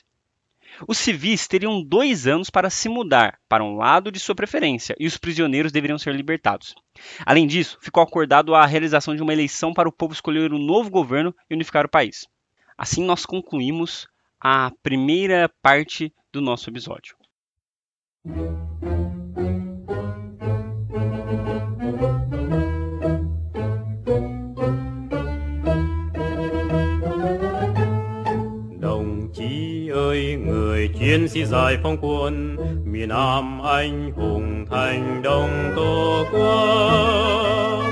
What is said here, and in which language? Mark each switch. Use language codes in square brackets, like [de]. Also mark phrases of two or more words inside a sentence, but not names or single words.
[pt] Os civis teriam 2 anos para se mudar para um lado de sua preferência e os prisioneiros deveriam ser libertados. Além disso, ficou acordado a realização de uma eleição para o povo escolher um novo governo e unificar o país. Assim nós concluímos a primeira parte do nosso episódio. [vi] Người chiến sĩ giải phóng quân miền Nam anh hùng thành đồng tổ quốc.